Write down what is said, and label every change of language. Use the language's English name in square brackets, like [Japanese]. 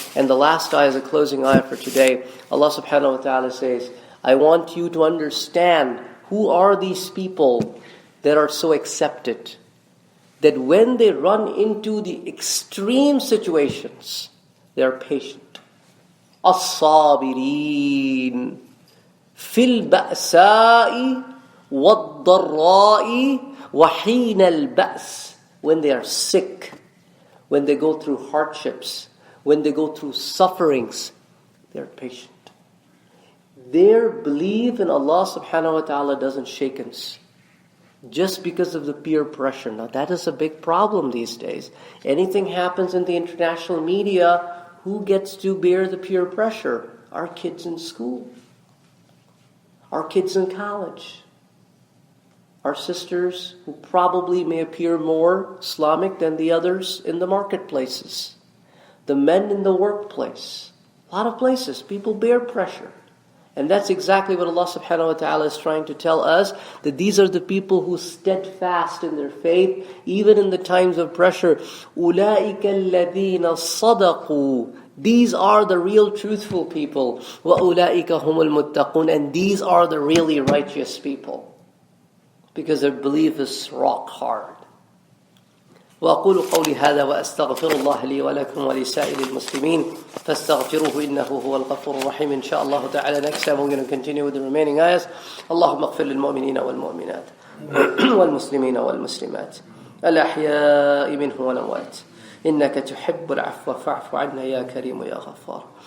[English] And the last ayah is a closing ayah for today. Allah subhanahu wa ta'ala says, I want you to understand who are these people that are so accepted, that when they run into the extreme situations, they are patient. [Arabic] الصابرين في البأساء والضراء وحين البأس. [English] When they are sick, when they go through hardships, when they go through sufferings, they are patient. Their belief in Allah subhanahu wa ta'ala doesn't shake us. Just because of the peer pressure. Now that is a big problem these days. Anything happens in the international media, who gets to bear the peer pressure? Our kids in school. Our kids in college. Our sisters who probably may appear more Islamic than the others in the marketplaces. The men in the workplace. A lot of places, people bear pressure. And that's exactly what Allah subhanahu wa ta'ala is trying to tell us, that these are the people who steadfast in their faith, even in the times of pressure. [Arabic] أُولَٰئِكَ الَّذِينَ صَدَقُوا. [English] These are the real truthful people. [Arabic] وَأُولَٰئِكَ هُمُ الْمُتَّقُونَ. [English] And these are the really righteous people. Because their belief is rock hard. [Arabic] وأقول قولي هذا وأستغفر الله لي ولكم ولسائر المسلمين فاستغفروه إنه هو الغفور الرحيم. إن شاء الله تعالى [English] next time we're going to continue with the remaining ayahs. [Arabic] اللهم اغفر للمؤمنين والمؤمنات والمسلمين والمسلمات الأحياء منهم والأموات إنك تحب العفو فاعف عنا يا كريم يا غفار.